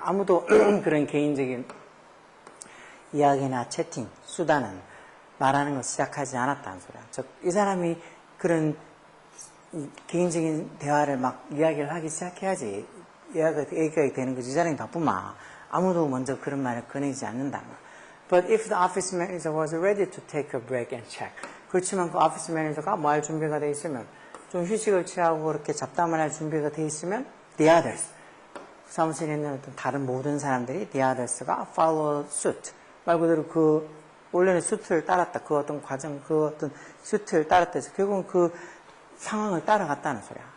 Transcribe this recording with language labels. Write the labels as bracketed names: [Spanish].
[Korean] 아무도 그런 개인적인 이야기나 채팅, 수다는 말하는 걸 시작하지 않았다는 소리야. 즉, 이 사람이 그런 개인적인 대화를 막 이야기를 하기 시작해야지 얘기가 되는 거지. 이 사람이 바쁘면 아무도 먼저 그런 말을 꺼내지 않는다는 거야. [English] But if the office manager was ready to take a break and check. [Korean] 그렇지만 그 오피스 매니저가 뭐 할 준비가 돼 있으면, 좀 휴식을 취하고 그렇게 잡담을 할 준비가 돼 있으면, [English] the others. [Korean] 사무실에 있는 어떤 다른 모든 사람들이 the others가 [English] follow suit. [Korean] 말 그대로 그, 원래는 수트를 따랐다. 그 어떤 과정, 그 어떤 수트를 따랐다 해서 결국은 그 상황을 따라갔다는 소리야.